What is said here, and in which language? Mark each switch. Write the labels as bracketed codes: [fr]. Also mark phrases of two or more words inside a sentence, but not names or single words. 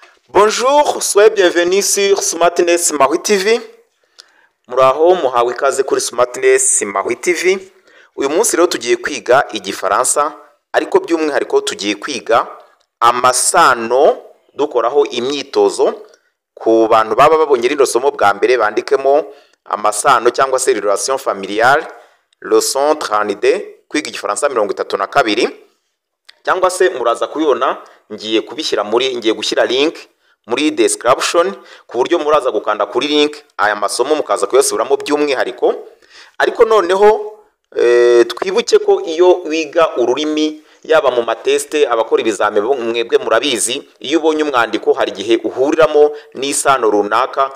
[fr] Bonjour, soyez bienvenus sur Smartness Maui TV. [rw] Muraho muhawe ikaze kuri Smartness Maui TV. Uyu munsi rero tugiye kwiga igifaransa, ariko by'umwihariko tugiye kwiga amasano dukoraho imyitozo ku bantu baba babonye rino somo bwa mbere. Bandikemo amasano cyangwa se [fr] relation familiale leçon 32, [rw] kwiga igifaransa 32, cyangwa se muraza kubibona ngiye gushyira link muri description ku buryo muraza gukanda kuri link aya masomo mukaza kuyasubiramo by'umwihariko. Ariko noneho twibuke ko iyo wiga ururimi yaba mu mateste abakora ibizame mwebwe murabizi, iyo ubonye umwandiko hari igihe uhuriramo n'isano runaka.